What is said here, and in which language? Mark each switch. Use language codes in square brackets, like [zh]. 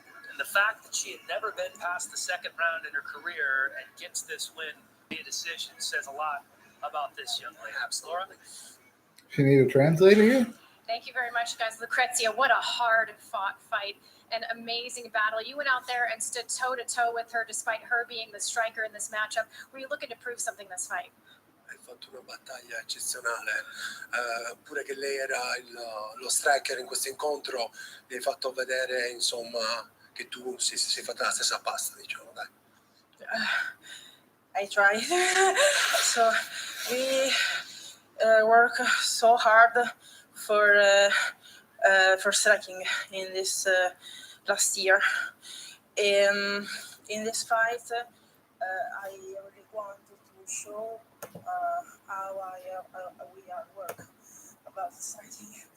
[en] And the fact that she had never been past the second round in her career and gets this win via decision says a lot about this young lady. Laura? She need a translator here? Thank you very much, guys. Lucrezia, what a hard-fought fight. An amazing battle. You went out there and stood toe-to-toe with her despite her being the striker in this matchup. Were you looking to prove something this fight? [it] Hai fatto una battaglia eccezionale, pure che lei era lo striker in questo incontro, mi hai fatto vedere insomma che tu sei fatta la stessa pasta, diciamo, dai. [en] I tried. So we work so hard for striking in this last year. In this fight, I really wanted to show how we are work about striking.